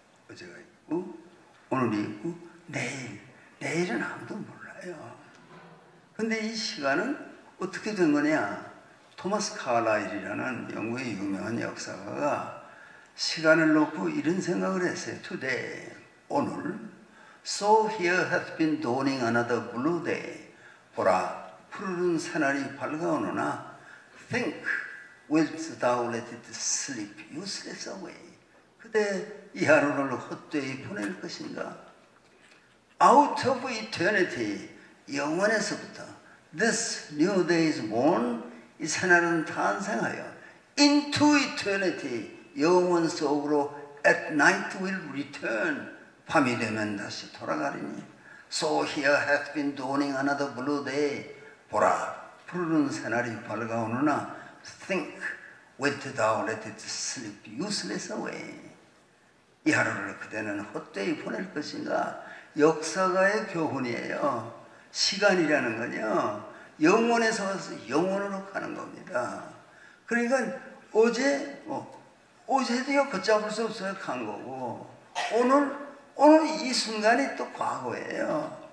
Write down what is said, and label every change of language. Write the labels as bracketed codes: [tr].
[ko] 어제가 있고 오늘이 있고 내일은 아무도 몰라요. 근데 이 시간은 어떻게 된 거냐? 토마스 칼라일이라는 영국의 유명한 역사가가 시간을 놓고 이런 생각을 했어요. [en] Today, [ko] 오늘, [en] so here hath been dawning another blue day. [ko] 보라, 푸르른 새날이 밝아오느나 [en] think, wilt thou let it slip useless away. [ko] 그대 이 하루를 헛되이 보낼 것인가? [en] Out of eternity, [ko] 영원에서부터 [en] this new day is born, [ko] 이 새날은 탄생하여 [en] into eternity, [ko] 영원 속으로 [en] at night will return, [ko] 밤이 되면 다시 돌아가리니. [en] So here hath been dawning another blue day. [ko] 보라, 푸르른 새날이 밝아오느나 [en] think, wilt thou let it slip useless away. [ko] 이 하루를 그대는 헛되이 보낼 것인가? 역사가의 교훈이에요. 시간이라는 건요, 영원에서 와서 영원으로 가는 겁니다. 그러니까 어제도요 걷잡을 수 없어요. 간 거고 오늘 이 순간이 또 과거예요.